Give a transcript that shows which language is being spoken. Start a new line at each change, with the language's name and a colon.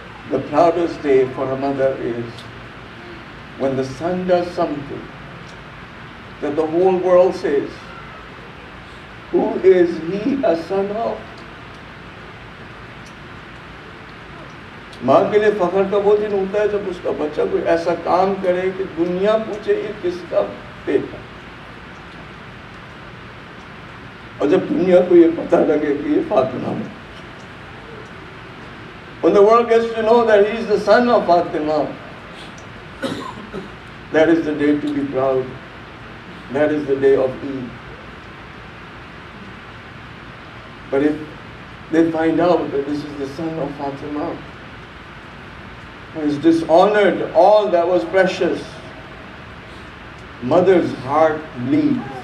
English: The proudest day for a mother is when the son does something that the whole world says, who is he a son of?
Hindi: माँ के लिए फख्र का वो दिन होता है जब उसका बच्चा कोई ऐसा काम करे कि दुनिया पूछे ये किसका बेटा, और जब दुनिया को ये पता लगे कि ये फातिमा है.
English: When the world gets to know that he is the son of Fatima, that is the day to be proud. That is the day of Eid. But if they find out that this is the son of Fatima, who has dishonored all that was precious, mother's heart bleeds.